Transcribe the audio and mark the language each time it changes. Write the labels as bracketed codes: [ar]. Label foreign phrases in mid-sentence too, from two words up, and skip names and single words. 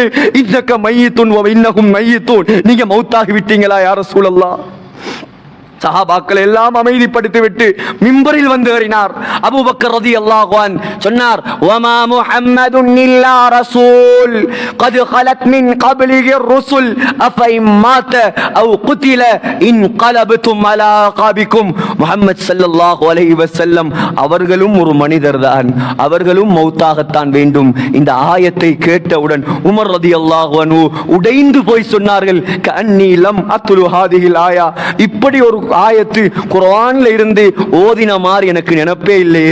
[ar] إنك ميت وإنهم ميتون, [ta] நீங்க மௌத்தாகி விட்டீங்களா [ar] يا رسول الله? [ta] சஹாபாக்கள் எல்லாம் அமைதிப்படுத்திவிட்டு மிம்பரில் வந்து ஏறினார். [ar] அபூபக்கர் رضي الله عنه சொன்னார், وما محمد إلا رسول قد خلت من قبله الرسل افإن مات او قتل انقلبتم على عقابكم. [ta] முஹம்மது [ar] صلى الله عليه وسلم [ta] அவர்களும் ஒரு மனிதர்தான், அவர்களும் மௌத்தாகத்தான் வேண்டும். இந்த ஆயத்தை கேட்டவுடன் உமர் [ar] رضي الله عنه [ta] உடைந்து போய் சொன்னார்கள், [ar] كأني لم أتل هذه الآية, [ta] இப்படி ஒரு ஆயத்து குர்ஆன்ல இருந்து ஓதின மாதிரி எனக்கு நினைப்பே இல்லையே.